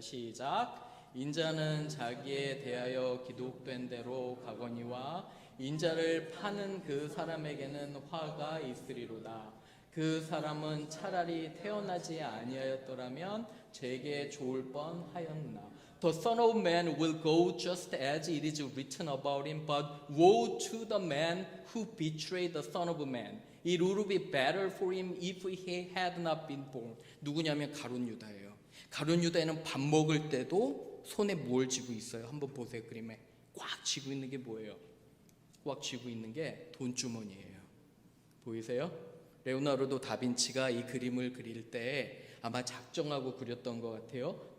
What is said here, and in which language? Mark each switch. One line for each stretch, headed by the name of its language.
Korean: 시작. 인자는 자기에 대하여 기록된 대로 가거니와 인자를 파는 그 사람에게는 화가 있으리로다. 그 사람은 차라리 태어나지 아니하였더라면 제게 좋을 뻔하였나.
English: The Son of Man will go just as it is written about him, but woe to the man who betrayed the Son of Man. It would be better for him if he had not been born.
Korean: 누구냐면 가룟 유다예요. 가룟 유다에는 밥 먹을 때도 손에 뭘 쥐고 있어요? 한번 보세요. 그림에 꽉 쥐고 있는 게 뭐예요? 꽉 쥐고 있는 게 돈주머니예요. 보이세요? 레오나르도 다빈치가 이 그림을 그릴 때 아마 작정하고 그렸던 것 같아요.